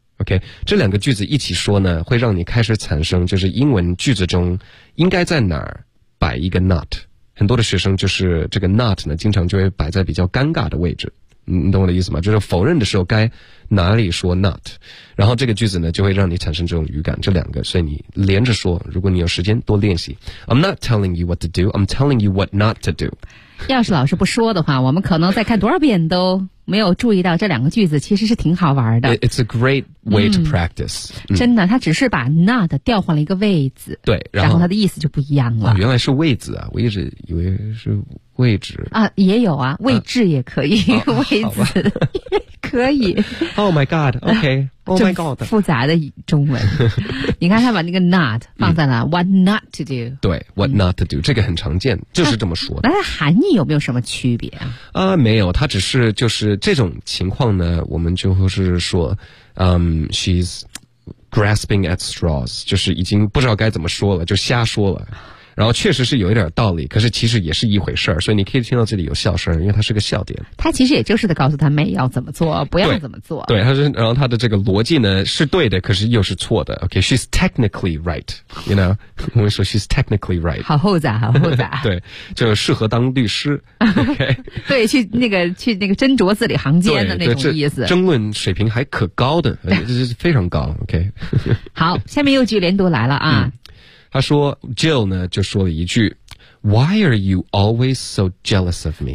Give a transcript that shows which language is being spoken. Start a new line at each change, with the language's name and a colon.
Chinese: OK， 这两个句子一起说呢，会让你开始产生就是英文句子中应该在哪儿摆一个 not。很多的学生就是这个 not 呢经常就会摆在比较尴尬的位置，你懂我的意思吗？就是否认的时候该哪里说 not， 然后这个句子呢就会让你产生这种语感，这两个，所以你连着说，如果你有时间多练习。
English: I'm not telling you what to do, I'm telling you what not to do。
Chinese: 要是老师不说的话，我们可能再看多少遍都没有注意到这两个句子其实是挺好玩的。
English: It's a great way to practice、
Chinese: 真的，他只是把 not 调换了一个位置。对，然后他的意思就不一样了、原来是位置啊，我一直以为是位置啊，也有啊，位置也可以、位置可以。
English: Oh my god, OK, Oh my god,
Chinese: 复杂的中文。你看他把那个 not 放在了
English: what not to do。
Chinese: 对
English: what not to do、
Chinese: 这个很常见，就是这么说的。那它含义有没有什么区别啊？没有，它只是就是这种情况呢，我们就是说
English: she's grasping at straws，
Chinese: 就是已经不知道该怎么说了，就瞎说了，然后确实是有一点道理，可是其实也是一回事儿，所以你可以听到这里有笑声，因为它是个笑点。他其实也就是在告诉他没要怎么做，不要怎么做。对，他是，然后他的这个逻辑呢是对的，可是又是错的。
English: OK, she's technically right, you know,
Chinese: 我们说
English: she's technically right。
Chinese: 好复杂，好复杂。对，就适合当律师。OK, 对，去那个斟酌字里行间的那种意思。争论水平还可高的，这是非常高。
English: OK,
Chinese: 好，下面又句连读来了啊。他说 Jill 呢就说了一句
English: Why are you always so jealous of me?